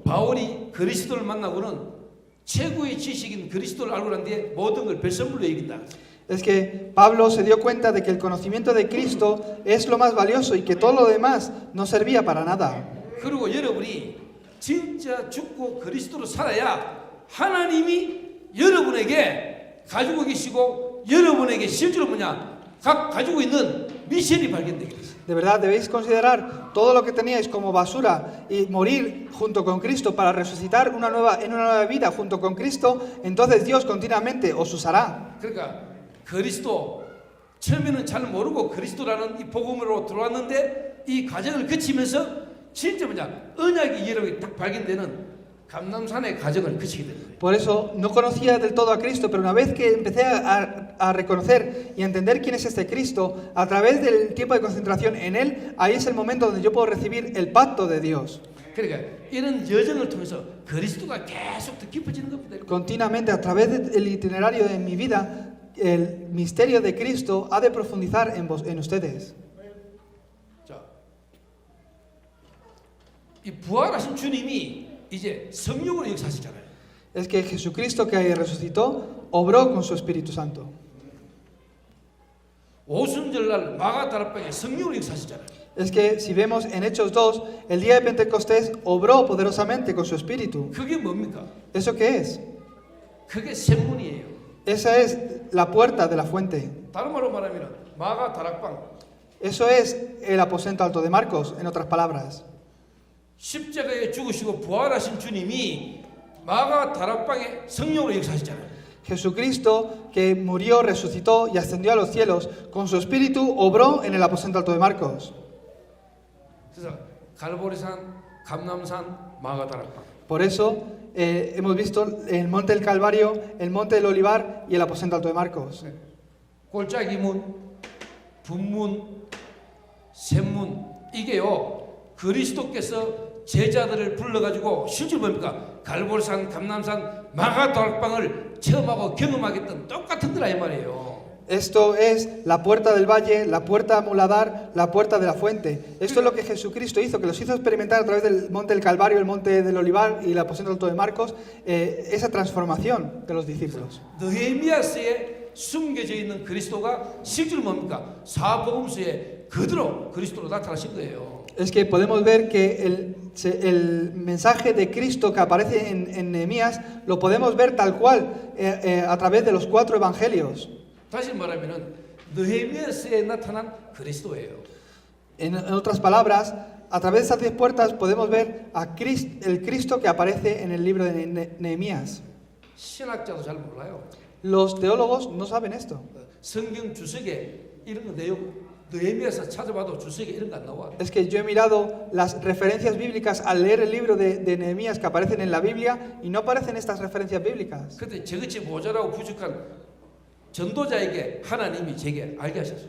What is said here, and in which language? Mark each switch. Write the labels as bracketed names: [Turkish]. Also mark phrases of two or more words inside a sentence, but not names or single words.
[Korean] 바울이 그리스도를 만나고는 최고의 지식인 그리스도를 알고 난 뒤에 모든 걸 별선물로 여긴다. [Spanish] Es que Pablo se dio cuenta de que el conocimiento de Cristo es lo más valioso y que todo lo demás no servía para nada. [Korean] 그리고 여러분이 진짜 죽고 그리스도로 살아야 하나님이 여러분에게 가지고 계시고 여러분에게 실제로 뭐냐 각 가지고 있는 미션이 발견되게 됐어요. [Spanish] De verdad, debéis considerar todo lo que teníais como basura y morir junto con Cristo para resucitar en una nueva vida junto con Cristo. Entonces Dios continuamente os usará. [Korean] 그러니까 그리스도 처음에는 잘 모르고 그리스도라는 이 복음으로 들어왔는데 이 과정을 거치면서 진짜 뭐냐 언약이 여러분이 딱 발견되는 감람산의 과정을 거치게 되는 거예요. [Spanish] Por eso no conocía del todo a Cristo, pero una vez que empecé a reconocer y a entender quién es este Cristo, a través del tiempo de concentración en Él, ahí es el momento donde yo puedo recibir el pacto de Dios. [Korean] 그러니까 이런 여정을 통해서 그리스도가 계속 더 깊어지는 겁니다. [Spanish] Continuamente, a través del itinerario de mi vida, el misterio de Cristo ha de profundizar en ustedes. [Korean] 자, 이 부활하신 주님이 이제 성령으로 역사하시잖아요. [Spanish] Es que Jesucristo que resucitó, obró con su Espíritu Santo. [Korean] 오순절날 마가다락방에 성령으로 역사하시잖아요. [Spanish] Es que si vemos en Hechos 2, el día de Pentecostés obró poderosamente con su Espíritu. [Korean] 그게 뭡니까? [Spanish] ¿Eso qué es? [Korean] 그게 샘문이에요. [Spanish] Esa es la puerta de la fuente. [Korean] 다른 말로 말하면 마가다락방 [Spanish] Eso es el aposento alto de Marcos, en otras palabras. [Korean] 십자가에 죽으시고 부활하신 주님이 마가다락방에 성령으로 역사하시잖아요. [Spanish] Jesucristo, que murió, resucitó y ascendió a los cielos, con su Espíritu obró en el aposento alto de Marcos. [Korean] 그래서 갈보리산, 감람산, 마가다락방. [Spanish] Por eso hemos visto el monte del Calvario, el monte del Olivar y el aposento alto de Marcos. [Korean] 골짜기문, 분문, 샘문 이게요 그리스도께서 제자들을 불러가지고 실제로 뭡니까? 갈보리산, 감람산, 마가다락방을 체험하고 경험하겠던 똑같은 거라 이 말이에요. [Spanish] Esto es la puerta del valle, la puerta muladar, la puerta de la fuente. Esto es lo que Jesucristo hizo, que los hizo experimentar a través del monte del Calvario, el monte del Olivar y el aposento alto de Marcos, esa transformación de los discípulos. [Korean] 느헤미야서에 숨겨져 있는 그리스도가 실제로 뭡니까? 사복음서에 그대로 그리스도로 나타나신 거예요. [Spanish] Es que podemos ver que el mensaje de Cristo que aparece en Nehemías lo podemos ver tal cual a través de los 4 evangelios. [Korean] 다시 말하면은 느헤미야서에 나타난 그리스도예요. [Spanish] En otras palabras, a través de esas 10 puertas podemos ver el Cristo que aparece en el libro de Nehemías. [Korean] 신학자도 잘 몰라요. [Spanish] Los teólogos no saben esto. [Korean] 성경 주석에 이런 거 내용 느헤미야서 찾아봐도 주석에 이런 거 안 나와. [Spanish] Es que yo he mirado las referencias bíblicas al leer el libro de Nehemías que aparecen en la Biblia y no aparecen estas referencias bíblicas. [Korean] 그런데 저것이 모자라고 부족한 전도자에게 하나님이 제게 알게 하셨어요.